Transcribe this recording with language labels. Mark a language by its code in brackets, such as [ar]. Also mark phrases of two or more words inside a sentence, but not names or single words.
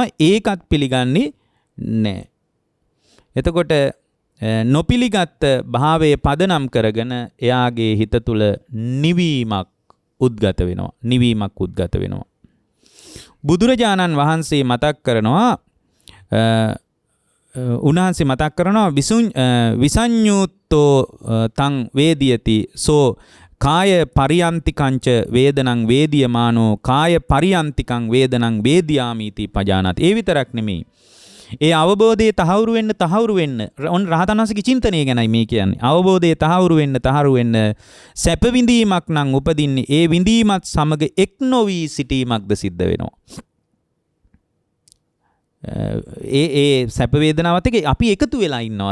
[si] ඒකත් පිළිගන්නේ නැහැ. එතකොට නොපිළිගත් භාවයේ පදනම් කරගෙන එයාගේ හිත තුළ නිවීමක් උද්ගත වෙනවා. බුදුරජාණන් වහන්සේ මතක් කරනවා [pi] විසඤ්ඤූත්තෝ තං වේදියති සෝ කාය පරියන්තිකංච වේදනං වේදියමානෝ කාය පරියන්තිකං වේදනං වේදියාමීති පජානාති. [si] ඒ විතරක් නෙමෙයි. ඒ අවබෝධයේ තහවුරු වෙන්න ඔන්න රහතන් වහන්සේගේ චින්තනය ගැනයි මේ කියන්නේ. අවබෝධයේ තහවුරු වෙන්න සැප විඳීමක් නම් උපදින්නේ ඒ විඳීමත් සමග එක් නොවි සිටීමක්ද සිද්ධ වෙනවා. ඒ සැප වේදනාවත් එක්ක අපි එකතු වෙලා ඉන්නවා.